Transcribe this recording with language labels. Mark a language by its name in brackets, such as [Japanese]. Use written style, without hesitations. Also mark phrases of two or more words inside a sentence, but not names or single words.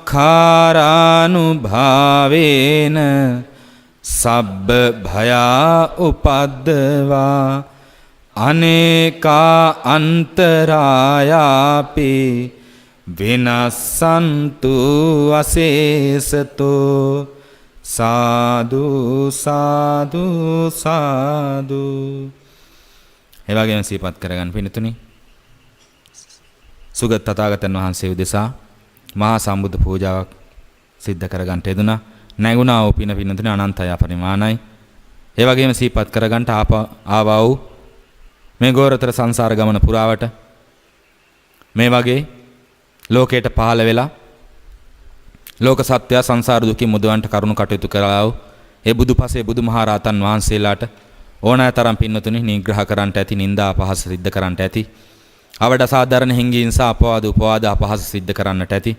[Pali] කාරානුභාවේන සබ්බ භයා උපද්දවා අනේකා අන්තරායාපි විනස්සන්තු අසේසතෝ සාදු සාදු සාදු. [Sinhala] ඒ වගේම සිහිපත් කරගන්න පිණිතුනි සුගත තථාගතයන් වහන්සේ උදෙසා මහා සම්බුද්ධ පූජාවක් සිද්ධ කරගන්නට යෙදුණා. නැගුණා වූ පින පිණිතුනි අනන්තය අපරිමාණයි. ඒ වගේම සිහිපත් කරගන්නට ආවා වූ මේ ගෝරතර සංසාර ගමන පුරාවට මේ වගේ ලෝකයට පහළ වෙලා ලෝක සත්‍ය සංසාර දුකින් මුදවන්නට කරුණු කටයුතු කරලා වූ ඒ බුදුපසේ බුදුමහරහතන් වහන්සේලාට ඕනෑතරම් පින්නතුනි නිග්‍රහ කරන්නට ඇති, නිന്ദා අපහාස සිද්ධ කරන්නට ඇති, අවඩ සාධාරණ හිංගීන්සා අපවාද උපවාද අපහාස සිද්ධ කරන්නට ඇති.